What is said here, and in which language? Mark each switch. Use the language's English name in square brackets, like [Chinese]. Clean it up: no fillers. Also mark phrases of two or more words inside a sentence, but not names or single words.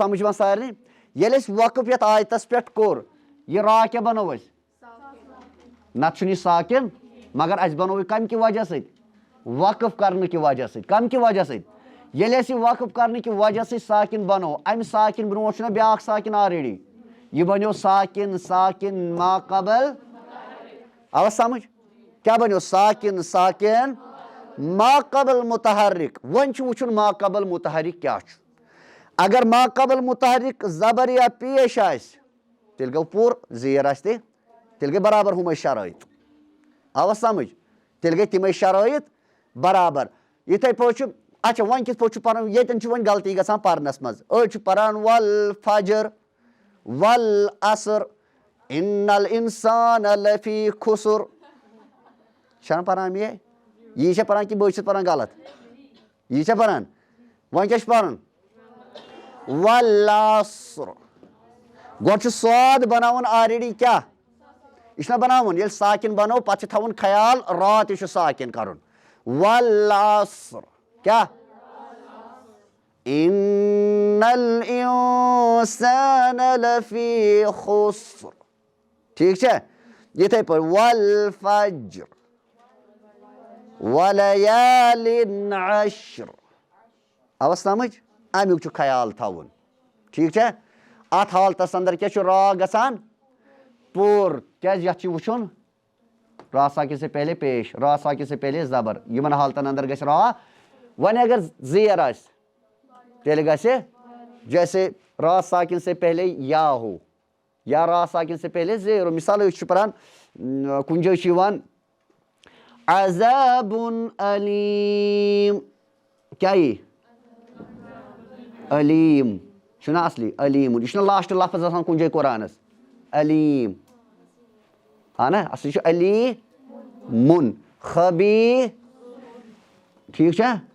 [Kashmiri] سمجھ یِوان سارنٕے ییٚلہِ اَسہِ وقف یتھ آیتس پٮ۪ٹھ کوٚر یہِ را کیٛاہ بنوو اَسہِ نتہٕ چھُنہٕ یہِ ساکِن مگر اَسہِ بنوو یہِ کمہِ کہِ وجہ سۭتۍ وقف کرنہٕ کہِ وجہ سۭتۍ کمہِ کہِ وجہ سۭتۍ ییٚلہِ اَسہِ یہِ وقف کرنہٕ کہِ وجہ سۭتۍ ساکِن بنوو امہِ ساکِن برونٛٹھ چھُنہ بیٛاکھ ساکِن آلریڈی یہِ بنیو ساکِن ماقبل آوا سمجھ کیٛاہ بنیو ساکِن ما قبل متحرک ون چھ وچھن ما قبل متحرک کیا چھ اگر ما قبل متحرک زبر یا پیش آس تیل گو پور زیر آس تیل گئی برابر ہمے شرائط آوا سمجھ تیل گئی تمے شرائط برابر یتھے پٲٹھۍ چھُ اچھا وۄنۍ کِتھ پٲٹھۍ چھُ پران ییٚتٮ۪ن چھُ وۄنۍ غلطی گژھان پرنس منٛز أڑۍ چھِ پران [Arabic] والفجر والعصر ان الانسان لفی خسر [Kashmiri] چھنا پران یہ چھا پران کہ بہٕ چھُس پران غلط یہ چھا پران وۄنۍ کیٛاہ چھُ پران والعصر گۄڈٕ چھُ صاد بناوُن آلریڈی کیٛاہ یہ چھُنہ بناوُن ییٚلہِ ساکِن بنوو پتہٕ چھُ تھاوُن خیال را تہِ چھُ ساکِن کرُن والعصر کیا [Arabic] ان الانسان لفی خسر [Kashmiri] ٹھیک چھا یتھے پٲٹھۍ والفجر ولیال عشر آوا سمجھ امیُک چھُ خیال تھاوُن ٹھیک چھا اتھ حالتس اندر کیٛاہ چھُ را گژھان پوٗر کیٛازِ یتھ چھُ وٕچھُن [Urdu] را ساکن سے پہلے پیش را ساکن سے پہلے زبر [Kashmiri] یمن حالتن اندر گژھِ را وۄنۍ اگر زیر آسہِ تیٚلہِ گژھِ [Urdu] جیسے را ساکن سے پہلے یا ہو یا را ساکن سے پہلے زیر ہو [Kashmiri] مثال أسۍ چھِ پران کُنہِ جایہِ چھُ یِوان [Arabic] عذاب علیم [Kashmiri] کیٛاہ یی علیم چھُنہ اصلی علیٖمُن یہِ چھُنہ لاسٹ لفظ آسان کُنہِ جایہِ قرآنس علیم ہاں نا اصلی چھُ علیٖمُن خبی ٹھیک چھا